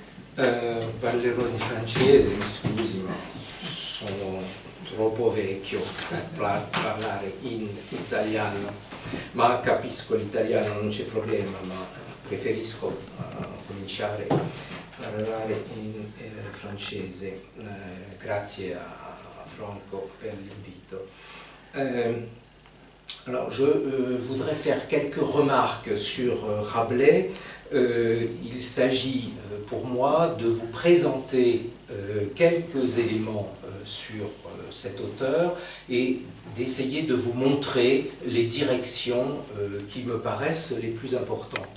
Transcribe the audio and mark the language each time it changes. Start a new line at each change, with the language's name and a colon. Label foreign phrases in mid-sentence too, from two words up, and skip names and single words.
Italian: Parlerò in francese, mi scusi, ma sono troppo vecchio per parlare in italiano, ma capisco l'italiano, non c'è problema, ma preferisco cominciare a parlare in francese. Grazie a Franco per l'invito.
French: Alors, je voudrais faire quelques remarques sur Rabelais. Il s'agit pour moi de vous présenter quelques éléments sur cet auteur et d'essayer de vous montrer les directions qui me paraissent les plus importantes.